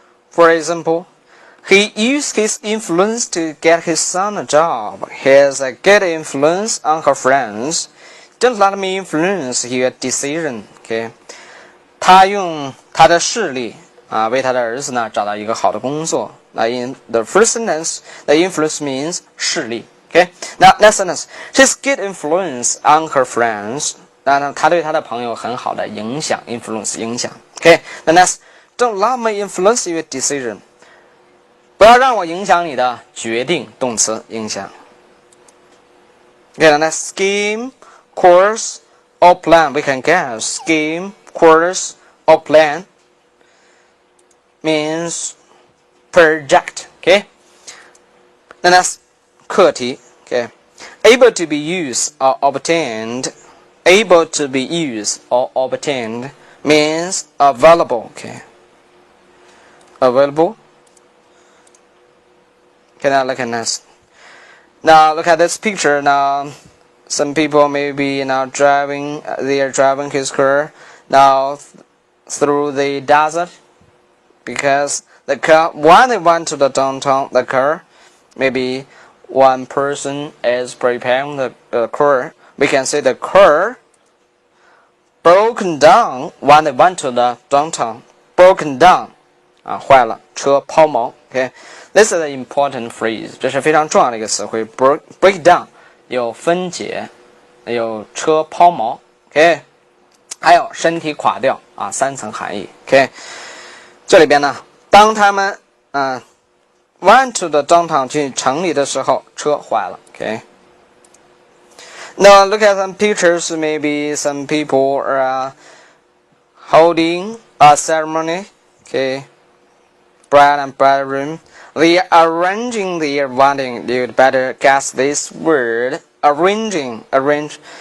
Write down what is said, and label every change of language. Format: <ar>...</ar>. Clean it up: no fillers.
<en>For example, he used his influence to get his son a job. He has a good influence on her friends. Don't let me influence your decision, okay?</en> <zh>他用他的势力为他的儿子呢找到一个好的工作。</zh> <en>In the first sentence, the influence means</en> <zh>势力。</zh> <en>Okay. Now next sentence, she's good influence on her friends.</en> <zh>那他对他的朋友很好的影响 influence 影响。</zh> <en>Okay. The next, don't let me influence your decision.</en> <zh>不要让我影响你的决定，动词影响。</zh> <en>Okay. The next, scheme, course, or plan. We can guess scheme, course, or plan means project. Okay. The next,</en> <zh>课题</zh> <en>okay. Able to be used or obtained. Able to be used or obtained means available, okay. Available. Okay, now look at this. Now look at this picture. Now some people maybe now driving. They are driving his car now through the desert because the car. When they went to the downtown, the car maybe. One person is preparing the car. We can say the car broken down when they went to the downtown. Broken down.</en> <zh>坏了，车抛锚。</zh> <en>Okay, this is an important phrase.</en> <zh>这是非常重要的一个词汇。break down 有分解，有车抛锚。 Okay, 还有身体垮掉三层含义。 Okay, 这里边呢，当他们</zh> <en>went to the downtown</en> <zh>去城里的时候，车坏了。</zh> <en>Okay. Now look at some pictures. Maybe some people are holding a ceremony. Okay. Bride and bridegroom. They are arranging their wedding. You'd better guess this word. Arranging. Arrange.</en>